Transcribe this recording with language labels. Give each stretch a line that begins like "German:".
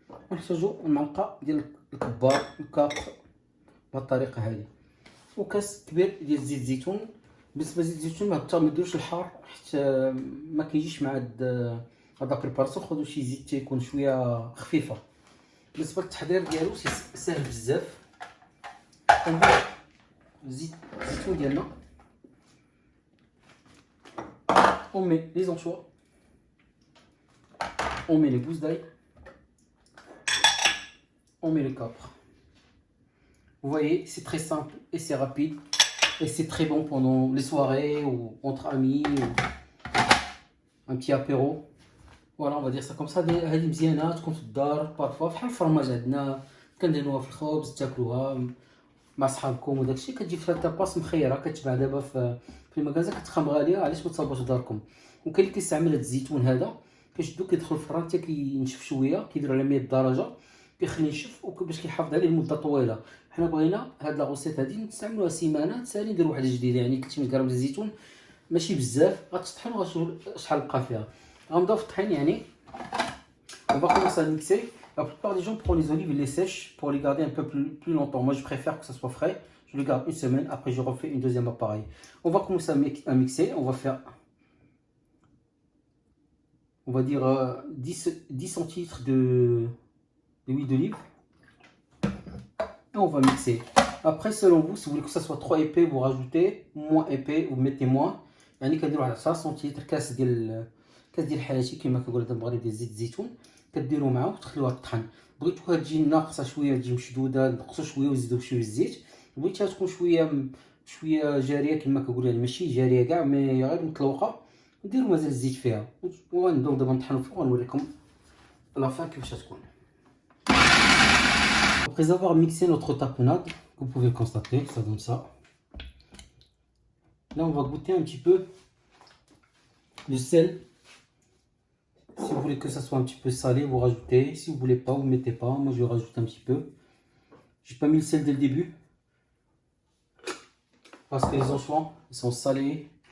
Arabic: ونحتاجو معلقه ديال الكابر بهاد الطريقه هذه، وكاس كبير ديال زيت الزيتون. بالنسبه لزيت الزيتون ما ديروش الحار حتى ما كيجيش مع هاد البريباراسيون. خذوا شي زيت تيكون شويه خفيفه. بالنسبه للتحضير ديالو سهل بزاف. كنضيف زيت الزيتون ديالنا،
French: on met les anchois, on met les gousses d'ail, on met le capre. Vous voyez, c'est très simple et c'est rapide et c'est très bon pendant les soirées ou entre amis ou un petit apéro. Voilà, on va dire ça comme ça.
Arabic: هذه مزيانه تكون في الدار بارفوا بحال الفرماج عندنا، كنديروها في الخبز تاكلوها مع صحابكم وداكشي. كتجي في طاباس مخيره، كتباع دابا في المغازا، كتخام غاليه. علاش ما تصاوبوش في داركم؟ وكاين اللي كيستعمل هذا الزيتون هذا، كيشدو كيدخل الفران حتى كينشف شويه، كيديروا على 100 درجه، كيخلي ينشف وباش كيحافظ عليه لمده طويله. حنا بغينا هاد لا غوسيت هادي نستعملوها سيمانه، تسالي نديرو واحده جديده. يعني 300 غرام ديال الزيتون ماشي بزاف، غتطحن وغتشوف شحال بقى فيها. غنبداو في الطحين يعني.
French: On va commencer à mixer. La plupart des gens prennent les olives et les sèchent pour les garder un peu plus longtemps. Moi je préfère que ça soit frais. Je le garde une semaine, après je refais une deuxième appareil. On va commencer à mixer. On va faire, on va dire 10 centilitres d'huile d'olive. Et on va mixer. Après, selon vous, si vous voulez que ça soit trop épais, vous rajoutez. Moins épais, vous mettez moins.
Arabic: يعني كنديروا على 10 سنتيمتر كاس ديال الحلاشي كما كنقول هذا المغرب ديال زيت الزيتون، كديروا معاه وتخلوها تطحن. بغيتوها تجي ناقصه شويه، تجي مشدوده، نقصوا شويه وزيدوا شويه الزيت. بغيتها تكون شويه جاريه كما كنقولوا، يعني ماشي جاريه كاع مي غير مطلوقه، نديروا مازال الزيت فيها. وغنبداو دابا نطحنوا فوق ونوريكم لافان كيفاش تكون.
French: Après avoir mixé notre tapenade, vous pouvez le constater, ça donne ça. Là, on va goûter un petit peu le sel. Si vous voulez que ça soit un petit peu salé, vous rajoutez. Si vous voulez pas, vous mettez pas. Moi, je rajoute un petit peu. J'ai pas mis le sel dès le début parce que les anchois ils sont salés.